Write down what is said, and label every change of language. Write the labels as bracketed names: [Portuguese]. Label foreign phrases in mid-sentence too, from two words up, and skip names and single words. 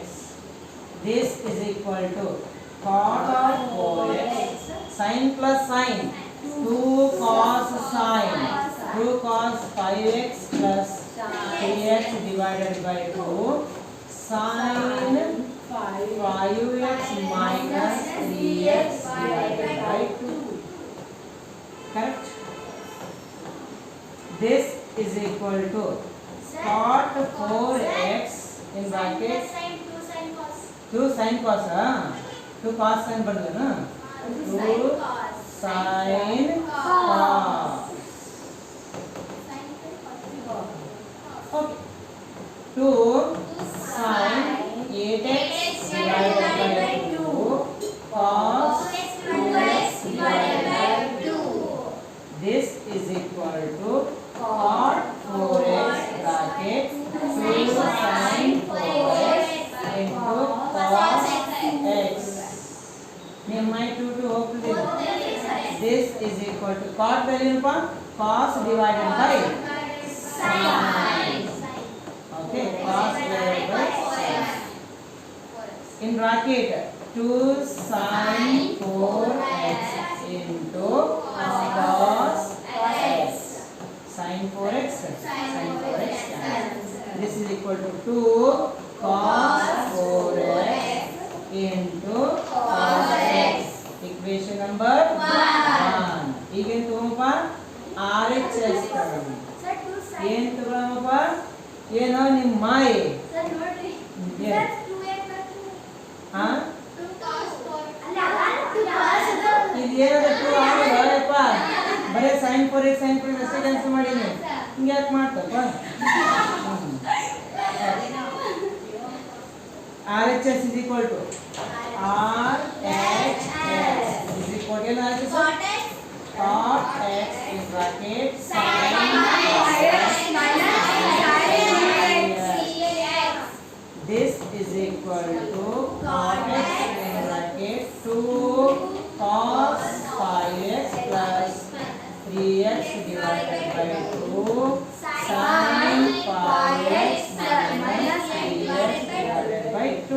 [English] This is equal to cot of 4x sin plus sin 2 cos sin 2 cos 5x plus 3x divided by 2 sin 5x minus 3x divided by 2. Correct? This is equal to cot 4x in bracket 2 sin cos 2 cos sin ಬರ್ತದೆ 2 sin cos. Okay, 2 sin 8x divided by 2 cos 2x divided by 2. This is equal to cot 4x bracket 2 sin 4x into cos x. Nimai 2 to hopefully. This is equal to cot value upon cos divided by sin. Okay, cos divided by sin. In bracket 2 sin 4x into cos x. Sin 4x. Sin 4x. This is equal to 2 cos 4x into cos x. Equation number 1. [Kannada] ಈಗೇನು ತಗೊಂಬಪ್ಪ RHS ತಗೊಂಡು [English] Sir, 2 sin. [Kannada] ಏನು ತಗೊಳಮಪ್ಪ ಏನೋ ನಿಮ್ಮ ಮಾಯಿ Sir, ನೋಡ್ರಿ. ಏನು? [English] Sir, 2x plus 2. [Kannada] ಹಾ [English] 2 cos 4. ಅಲ್ಲ, 2 cos ಅದು. [Kannada] ಇದು ಏನದ 2 ಆಗಲ್ಲಪ್ಪ ಬರೀ [English] sin 4x sin 4x [Kannada] ಅಷ್ಟೇ ಕ್ಯಾನ್ಸಲ್ ಮಾಡೀನಿ ಹಿಂಗೆ ಯಾಕೆ ಮಾಡ್ತಪ್ಪ [English] RHS is equal to RHS is equal to Cot x cot x in bracket sin minus sin x. This is equal to cot x in bracket 2 cos 5x plus 3x divided by 2 sin 5x minus 3x divided by 2.